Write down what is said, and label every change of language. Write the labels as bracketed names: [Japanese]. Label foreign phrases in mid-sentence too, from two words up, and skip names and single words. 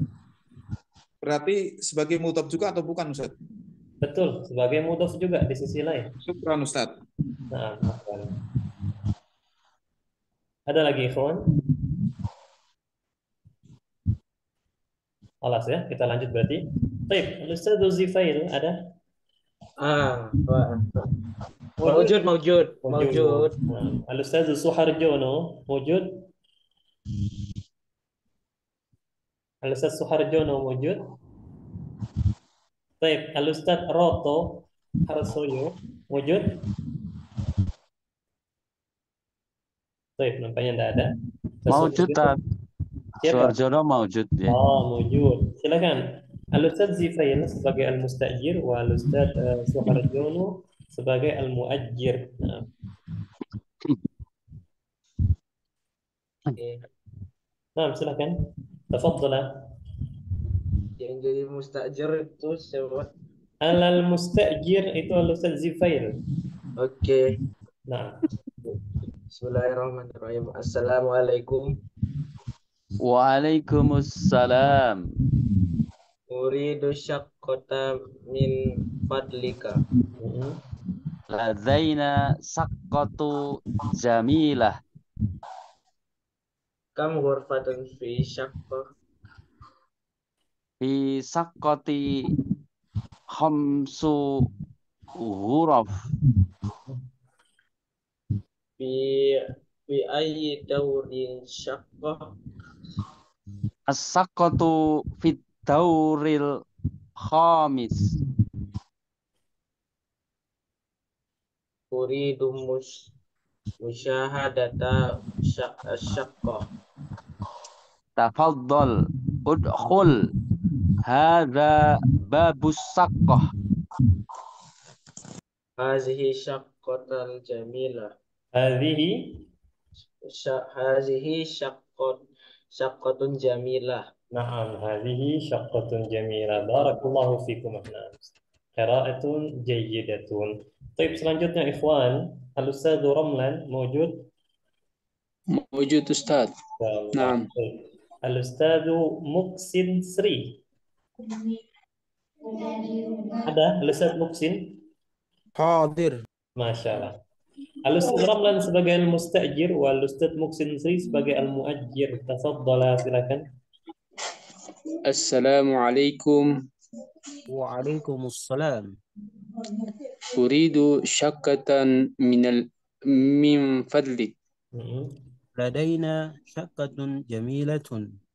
[Indonesian] Berarti sebagai mudhaf juga atau bukan Ustaz? Betul, sebagai mudhaf juga di sisi lain. [Arabic] شكرا أستاذ. [Indonesian] Nah, ada lagi ikhwan? Alas ya, kita lanjut berarti. Baik, Ustaz Zifail ada? [Arabic] Mawjud. [Indonesian] Al-Ustaz Suharjono wujud? Al-Ustaz Suharjono wujud? Baik, Al-Ustaz Roto Harsoyo wujud? Baik, nampaknya tidak ada. [Arabic] Mawjud, [Indonesian] Siapa? Suharjono mawjud ya. Oh, wujud. Silakan. Al-Ustaz Zifail sebagai [Arabic] المستأجر و [Indonesian] Al-Ustaz Suharjono sebagai al-muajjir. Nah. Nah, silakan. [Arabic] Tafadhala. [Indonesian] Yang jadi mustajir itu siapa? Al-mustajir itu Al-Ustaz Zifail. Oke. Nah. [Arabic] Bismillahirrahmanirrahim. Assalamualaikum. Waalaikumsalam. أريد شقة من فضلك. لدينا شقة جميلة. كم غرفة في شقة? في الشقة خمس غرف. في أي دور شقة? الشقة في الدور الخامس. أريد مشاهدة شقة. تفضل ادخل هذا باب الشقة. هذه الشقة الجميلة. Hazihi شقة جميلة. نعم، هذه شقة جميلة. بارك الله فيكم. قراءة جيدة. [Indonesian] Baik, selanjutnya ikhwan, Al-Ustaz Ramlan mawjud? [Arabic] موجود أستاذ. نعم. [Indonesian] Al-Ustaz Muksin Sri. Ada Al-Ustaz Muksin? Hadir. [Arabic] Masya Allah. [Indonesian] Al-Ustaz Ramlan sebagai [Arabic] المستأجر و [Indonesian] Al-Ustaz Muksin Sri sebagai al-muajjir. [Arabic] Tafadhala, silakan. Assalamualaikum. Waalaikumsalam. أريد شقة من فضلك. لدينا شقة جميلة.